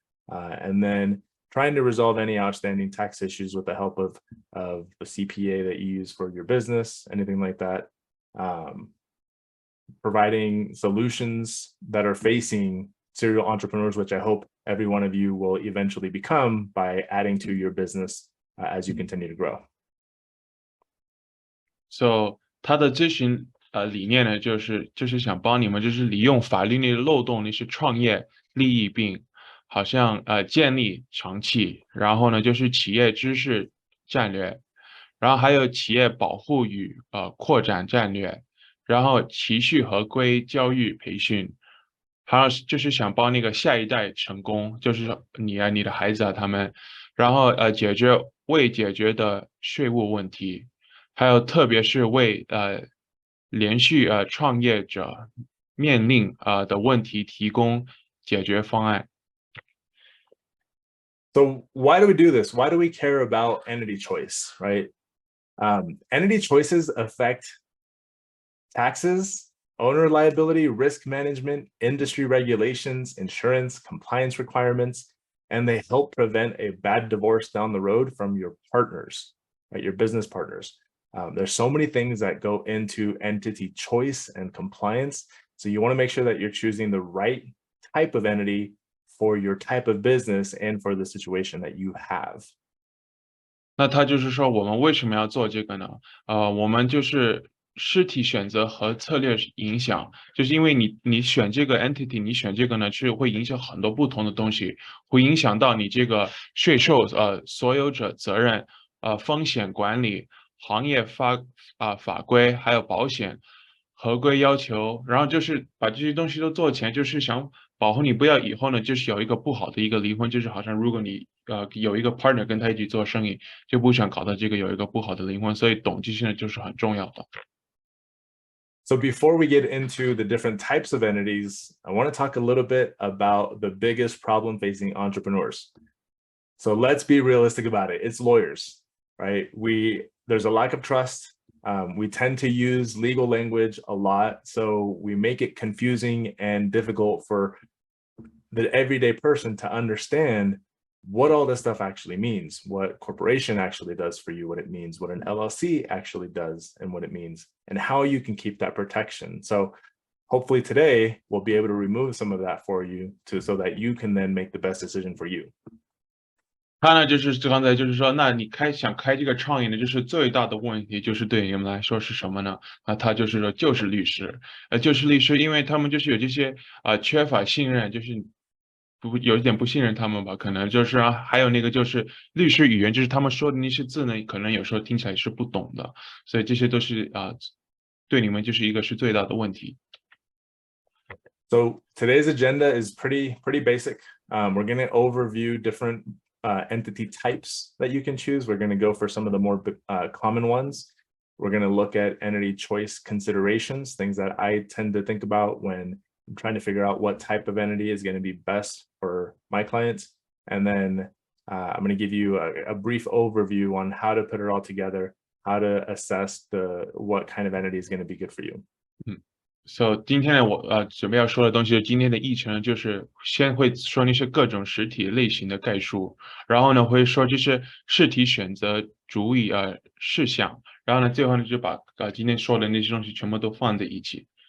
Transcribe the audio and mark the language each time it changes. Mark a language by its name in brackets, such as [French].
[English] And then trying to resolve any outstanding tax issues with the help of the CPA that you use for your business, anything like that. Providing solutions that are facing serial entrepreneurs, which I hope every one of you will eventually become by adding to your business as you continue to grow. [Chinese] So 他的咨询理念呢，就是想帮你们，就是利用法律内的漏洞，那些创业利益并好像建立长期，然后呢就是企业知识战略，然后还有企业保护与扩展战略，然后持续合规教育培训，还有就是想帮那个下一代成功，就是你啊你的孩子啊他们，然后解决未解决的税务问题。还有特别是为连续创业者面临的问题提供解决方案。 [English] So why do we do this? Why do we care about entity choice, right? Entity choices affect taxes, owner liability, risk management, industry regulations, insurance, compliance requirements, and they help prevent a bad divorce down the road from your partners, right? Your business partners. There's so many things that go into entity choice and compliance. So you want to make sure that you're choosing the right type of entity for your type of business and for the situation that you have. [Chinese] 那他就是说，我们为什么要做这个呢？我们就是实体选择和策略影响，就是因为你选这个 entity， 你选这个呢，是会影响很多不同的东西，会影响到你这个税收所有者责任风险管理。行业法规还有保险合规要求，然后就是把这些东西都做起来，就是想保护你不要以后呢，就是有一个不好的一个离婚，就是好像如果你有一个 partner 跟他一起做生意，就不想搞到这个有一个不好的离婚，所以懂这些呢就是很重要的。 [English] So before we get into the different types of entities, I want to talk a little bit about the biggest problem facing entrepreneurs. So let's be realistic about it. It's lawyers, right? There's a lack of trust. We tend to use legal language a lot, so we make it confusing and difficult for the everyday person to understand what all this stuff actually means, what corporation actually does for you, what it means, what an LLC actually does and what it means, and how you can keep that protection. So hopefully today we'll be able to remove some of that for you so that you can then make the best decision for you. [Chinese] 他呢，就是刚才就是说，那你想开这个创业呢，就是最大的问题，就是对你们来说是什么呢？他就是说，就是律师，就是律师，因为他们就是有这些缺乏信任，就是有一点不信任他们吧，可能就是还有那个就是律师语言，就是他们说的那些字呢，可能有时候听起来是不懂的，所以这些都是对你们就是一个是最大的问题。 [English] So today's agenda is pretty basic. We're going to overview different entity types that you can choose. We're going to go for some of the more common ones. We're going to look at entity choice considerations, things that I tend to think about when I'm trying to figure out what type of entity is going to be best for my clients. And then I'm going to give you a brief overview on how to put it all together, how to assess what kind of entity is going to be good for you. [Chinese] So 今天呢，我准备要说的东西，今天的议程就是先会说那些各种实体类型的概述，然后呢会说这些实体选择注意事项，然后呢最后呢就把今天说的那些东西全部都放在一起。